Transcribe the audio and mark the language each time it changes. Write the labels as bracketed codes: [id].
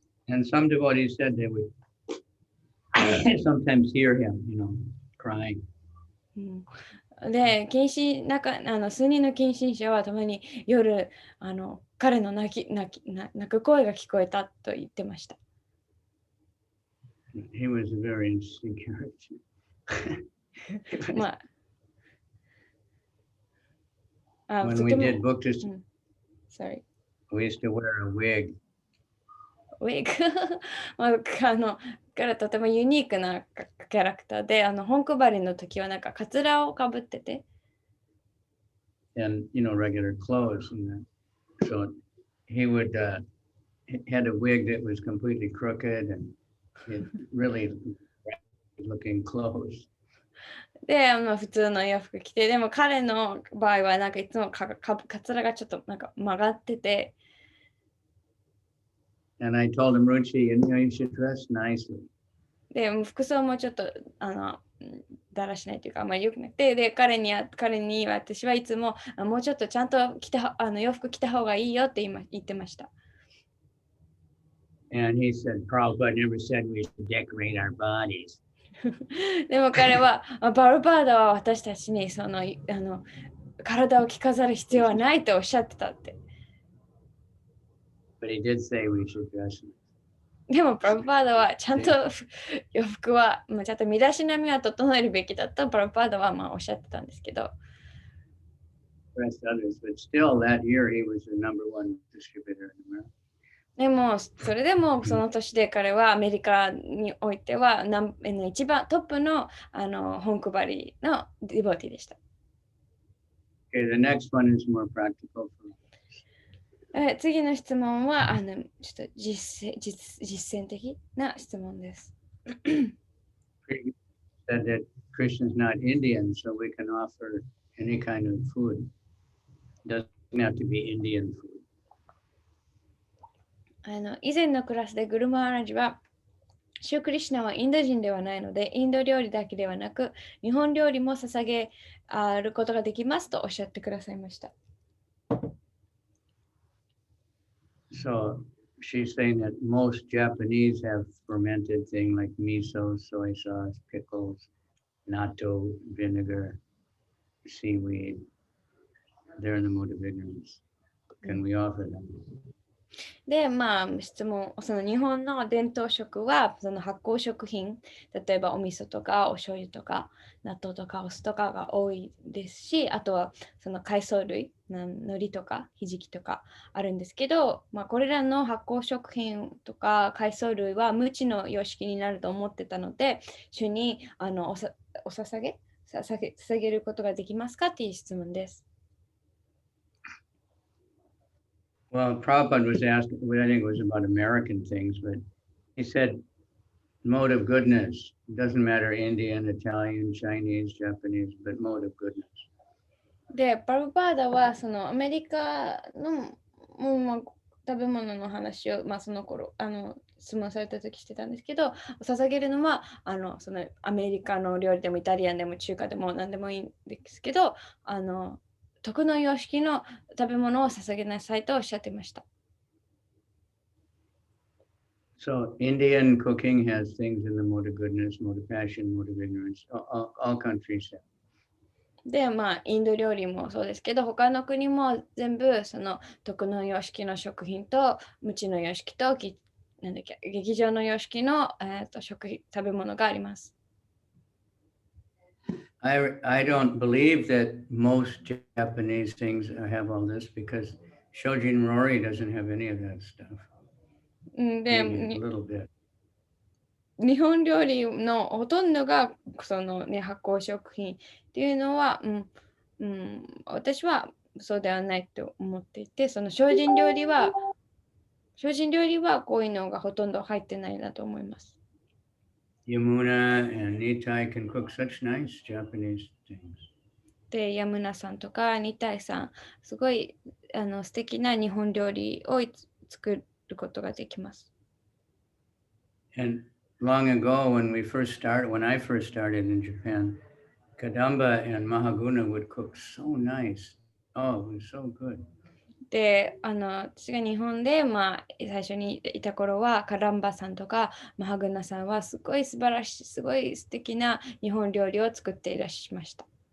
[en] And some devotees said they would sometimes hear him, crying. [ja] で、数人の献身者はたまに夜、彼の泣く声が聞こえたと言ってました。 [en] He was a very interesting character. [ja] まあ、 [en] When we did book to, sorry. we used to wear a wig. [ja] ウィッグ彼とてもユニークなキャラクターで、本配りの時はなんかカツラをかぶってて。 [en] And, regular clothes. And so he would, had a wig that was completely crooked and really looking clothes. [ja] で、普通の洋服着て、でも彼の場合はなんかいつもカツラがちょっとなんか曲がってて。 [en] And I told him, Ruchi, you should dress nicely. [ja] で、服装もちょっとだらしないというか、あまり良くなくて、で、彼に私はいつももうちょっとちゃんと洋服着た方がいいよって言ってました。 [en] And he said, Prabhupada never said we should decorate our bodies. [ja] でも彼は、バルバーダは私たちに体を着飾る必要はないとおっしゃってたって。 [en] But he did say we should dress. [ja] でも、プラブパーダはちゃんと洋服は、ちゃんと身だしなみは整えるべきだとプラブパーダはおっしゃってたんですけど。 [en] But still that year he was the #1 distributor in America. [ja] でも、それでもその年で彼はアメリカにおいては一番トップの本配りのディボティでした。 [en] Okay, the next one is more practical. [ja] 次の質問はちょっと実践的な質問です。 [en] Said that Krishna's not Indian, so we can offer any kind of food. Doesn't have to be Indian food. [ja] 以前のクラスでグルマハラジは、シュクリシュナはインド人ではないので、インド料理だけではなく、日本料理も捧げることができますとおっしゃってくださいました。 [en] So she's saying that most Japanese have fermented things like miso, soy sauce, pickles, natto, vinegar, seaweed. They're in the mode of ignorance. Can we offer them? [ja] で、質問、日本の伝統食は発酵食品、例えばお味噌とかお醤油とか納豆とかお酢とかが多いですし、あとは海藻類、海苔とかひじきとかあるんですけど、これらの発酵食品とか海藻類は無知の様式になると思ってたので、主に捧げることができますかっていう質問です。 [en] Well, Prabhupada was asking, I think it was about American things, but he said, mode of goodness. It doesn't matter Indian, Italian, Chinese, Japanese, but mode of goodness. [ja] で、プラブパーダはアメリカの食べ物の話を、その頃質問された時してたんですけど、捧げるのはアメリカの料理でもイタリアンでも中華でも何でもいいんですけど、徳の様式の食べ物を捧げなさいとおっしゃっていました。 [en] So Indian cooking has things in the mode of goodness, mode of passion, mode of ignorance. All countries have. [ja] で、インド料理もそうですけど、他の国も全部その徳の様式の食品と無知の様式と劇場の様式の、食べ物があります。 [en] I don't believe that most Japanese things have all this because Shojin Rory doesn't have any of that stuff. [ja] で、 [en] Maybe a little bit. [ja] 日本料理のほとんどがその、ね、発酵食品っていうのは、私はそうではないと思っていて、その精進料理はこういうのがほとんど入ってないなと思います。 [en] Yamuna and Nitai can cook such nice Japanese things. [ja] で、ヤムナさんとかニタイさん、すごい素敵な日本料理を作ることができます。 [en] And long ago, when I first started in Japan, Kadamba and Mahaguna would cook so nice. Oh, it was so good. [ja] で、私が日本で、最初にいた頃は、カランバさんとかマハグナさんはすごい素晴らしい、すごい素敵な日本料理を作っていらっしゃいました。